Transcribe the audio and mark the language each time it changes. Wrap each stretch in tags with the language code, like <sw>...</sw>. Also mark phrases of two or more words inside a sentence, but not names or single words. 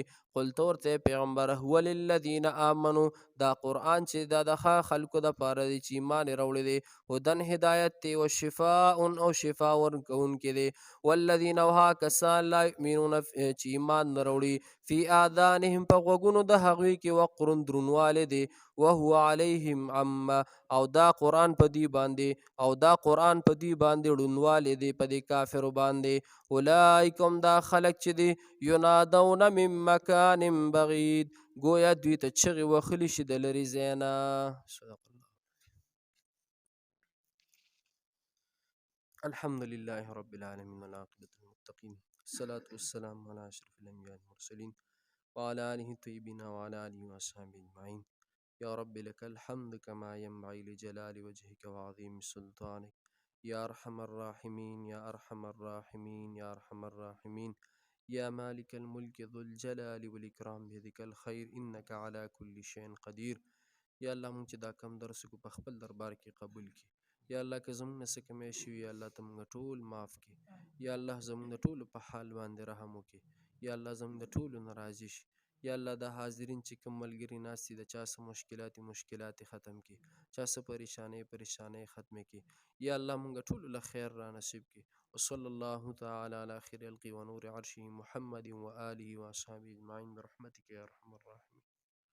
<ps>قلت ورته پیغمبر</ps> <ar>هو للذین آمنو</ar> <ps>دا قرآن چې دا د خلکو د پاره دی چې ایمان راوړی دی هدن هدایت دی</ps> <ar>و شفاء</ar> <ps>او شفا ورکوونکی دی والذین او ها کسان</ps> <ar>لا یؤمنون</ar> <ps>چې ایمان نه راوړي</ps> <ar>فی آذانهم</ar> <ps>په غوږونو د هغوی کې وقر درونوالی دی</ps> <ar>وهو علیهم عمه</ar> <ps>او دا قرآن په دی باندې ړونوالی دی په دې کافرو باندې. اولئکم دا خلک چې دی</ps> <ar>ینادون من مکان بعید</ar> <ps>گویا دوی ته چغې وهلی شي د لرې ځای نه.</ps> <ar>صدق الله. الحمد لله رب العالمین والعاقبة للمتقین الصلاة والسلام علی اشرف الانبیاء والمرسلین وعلى آله الطیبین وعلى آله واصحابه اجمعین. یا رب لك الحمد كما ينبغي لجلال وجهك وعظيم سلطانك يا أرحم الراحمين يا أرحم الراحمين يا أرحم الراحمين يا مالك الملك ذو الجلال والإكرام بيدك الخير إنك على كل شيء قدير.</ar> <ps>یا الله مونږ چې دا کم درس کو په خپل دربار کې قبول کړي. یا الله که زموږ نه څه کمی شوي یا الله ته مونږ ټول معاف کړي. یا الله زموږ د ټولو په حال باندې رحم وکړي. یا الله زموږ د ټولو نه راضي شي. یا الله دا حاضرین چې کوم ملګري ناست دي د چا څه مشکلات ختم کړي چا څه پریشانۍ ختم کړي. یا الله مونږ ټولو له خیر را نصیب کړي.</ps> <ar>وصلی الله تعالی علی خیر الخلق ونور عرشه محمد و آله و اصحابه اجمعین برحمتک یا ارحم الراحمین.</ar>